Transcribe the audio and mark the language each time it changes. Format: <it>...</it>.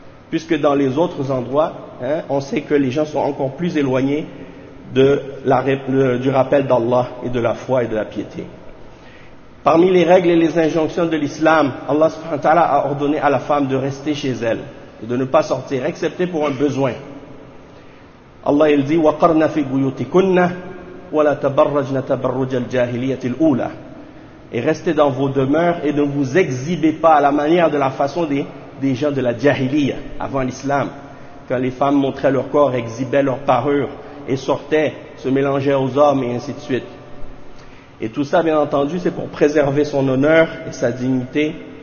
<fr>Puisque dans les autres endroits, hein, on sait que les gens sont encore plus éloignés du rappel d'Allah et de la foi et de la piété. Parmi les règles et les injonctions de l'islam, Allah subhanahu wa ta'ala a ordonné à la femme de rester chez elle et de ne pas sortir, excepté pour un besoin. Allah il dit</fr> <ar>وَقَرْنَ فِي بُيُوتِكُنَّ وَلَا تَبَرَّجْنَ تَبَرُّجَ الْجَاهِلِيَةِ الْأُولَى.</ar> <fr>Et restez dans vos demeures et ne vous exhibez pas à la manière de la façon des gens de la jahiliya avant l'islam, quand les femmes montraient leur corps, exhibaient leur parure et sortaient, se mélangeaient aux hommes et ainsi de suite. Et tout ça, bien entendu, c'est pour préserver son honneur et sa dignité.</fr>